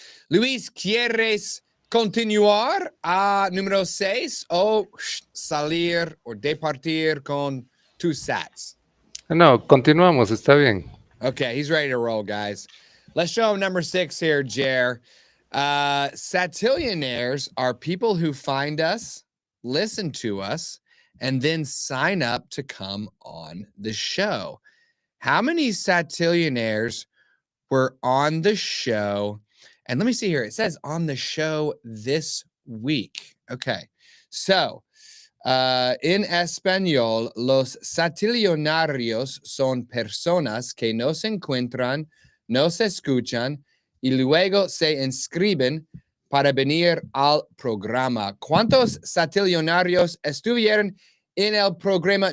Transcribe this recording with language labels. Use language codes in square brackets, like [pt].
[es] Luis, ¿quieres continuar a número 6 o salir o departir con tus sats? No, continuamos, está bien. [en] Okay, he's ready to roll, guys. Let's show him number 6 here, Jer. Satillionaires are people who find us, listen to us, and then sign up to come on the show. How many satillionaires were on the show? And let me see here. It says on the show this week. Okay. [es] So, en español, los satillionarios son personas que nos encuentran, nos escuchan y luego se inscriben para venir al programa. ¿Cuántos satillionarios estuvieron en el programa?